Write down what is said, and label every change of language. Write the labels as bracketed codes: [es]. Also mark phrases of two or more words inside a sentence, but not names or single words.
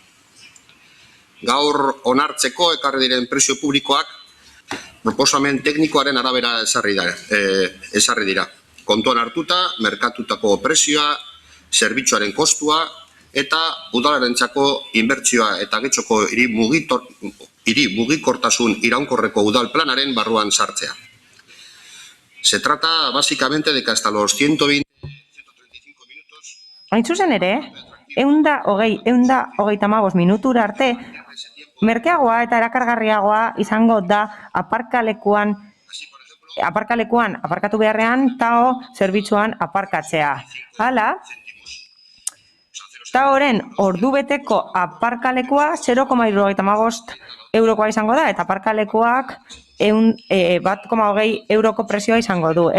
[eu] Gaur onartzeko ekarri diren prezio publikoak proposamen teknikoaren arabera ezarri dira. Kontuan hartuta, merkatutako prezioa, zerbitzuaren kostua eta udalarentzako inbertsioa eta getxoko hiri mugikortasun iraunkorreko udal planaren barruan sartzea. [es] Se trata básicamente de que hasta los 120-135 minutos... [eu] Hain zuzen ere, 135 minutura arte, merkeagoa eta erakargarriagoa izango da aparkalekuan aparkatu beharrean TAO zerbitzuan aparkatzea. Hala, TAOren ordubeteko aparkalekua 0,75 eurokoa izango da eta aparkalekuak 1,20 euroko prezioa izango du.